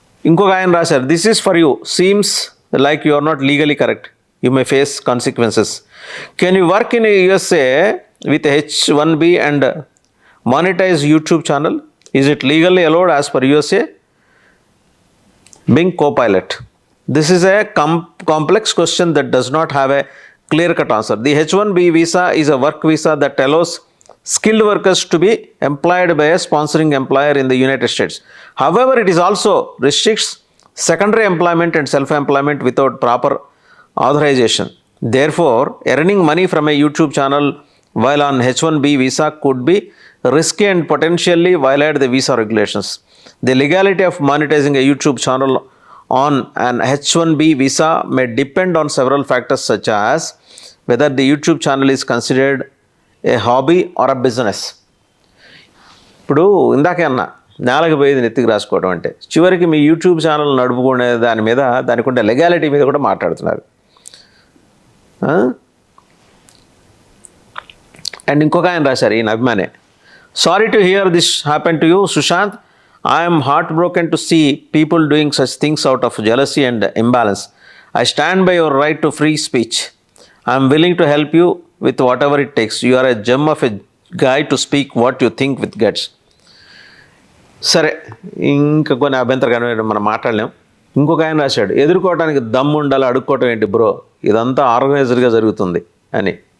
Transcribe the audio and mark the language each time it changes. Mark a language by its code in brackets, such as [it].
[te] ఇంకొక ఆయన రాశారు, [en] This is for you, seems like you are not legally correct, you may face consequences. Can you work in USA with H1B and monetize YouTube channel? Is it legally allowed as per USA? Bing Copilot. This is a complex question that does not have a clear-cut answer. The H1B visa is a work visa that allows skilled workers to be employed by a sponsoring employer in the United States. However, it is also restricts secondary employment and self-employment without proper authorization. Therefore, earning money from a YouTube channel while on H1B visa could be risky and potentially violate the visa regulations. The legality of monetizing a YouTube channel on an H1B visa may depend on several factors such as whether the YouTube channel is considered a hobby or a business. [te] ఇప్పుడు ఇందాకే అన్నా, నేలకు పోయేది నెత్తికి రాసుకోవడం అంటే, చివరికి మీ YouTube channel నడుపుకునే దాని మీద, దానికి ఉండే లెగాలిటీ మీద కూడా మాట్లాడుతున్నారు. [en] and [te] ఇంకొక ఆయన రాశారు, ఈయన అభిమానే, [en] Sorry to hear this happen to you Sushant. I am heartbroken to see people doing such things out of jealousy and imbalance. I stand by your right to free speech. I am willing to help you with whatever it takes. You are a gem of a guy to speak what you think with guts. [te] సరే, ఇంకా కొన్ని అభ్యంతరకరమైన మనం మాట్లాడలేం. ఇంకొక ఆయన రాశాడు, ఎదుర్కోవడానికి దమ్ము ఉండాలి, అడుక్కోవటం ఏంటి బ్రో, ఇదంతా ఆర్గనైజర్గా జరుగుతుంది అని.